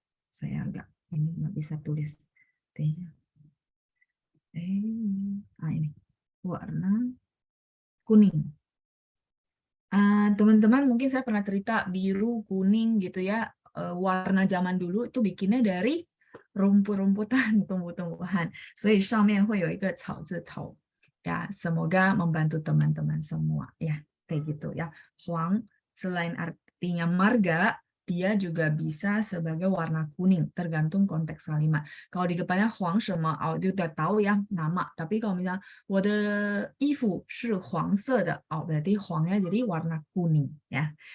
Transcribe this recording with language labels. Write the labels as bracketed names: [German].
[Indonesian] Saya ini nggak bisa tulis T-nya. Ini. Warna kuning. Teman-teman mungkin saya pernah cerita biru, kuning gitu ya. Warna zaman dulu itu bikinnya dari rumput-rumputan, tumbuh-tumbuhan. [Chinese] 所以上面会有一个草字头. [Indonesian] Ya, semoga membantu teman-teman semua ya. Kayak gitu ya. Huang selain artinya marga, dia juga bisa sebagai warna kuning, tergantung konteks kalimat. Kalau di depannya huang 什么, dia udah tahu ya nama. Tapi kalau misalnya [Chinese] 我的衣服是黄色的, [Indonesian] berarti huangnya jadi warna kuning ya.